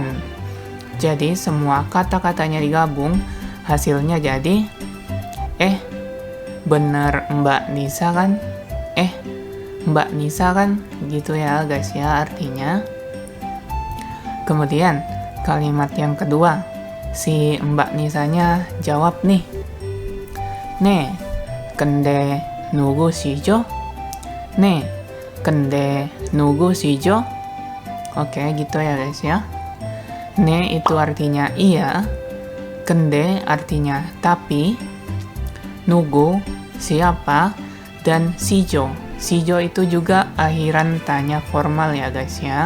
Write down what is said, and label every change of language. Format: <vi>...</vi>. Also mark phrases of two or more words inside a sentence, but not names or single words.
<id>Jadi semua kata-katanya digabung, hasilnya jadi bener Mbak Nisa kan? Mbak Nisa kan? Gitu ya guys ya artinya. Kemudian kalimat yang kedua, si Mbak Nisanya jawab nih.</id> <ko>네, 근데 누구시죠? 네, 근데 누구시죠?</ko> <id>Oke, gitu ya guys ya. Ne itu artinya iya, kende artinya tapi, nugu siapa, dan sijo. Sijo itu juga akhiran tanya formal ya guys ya.</id>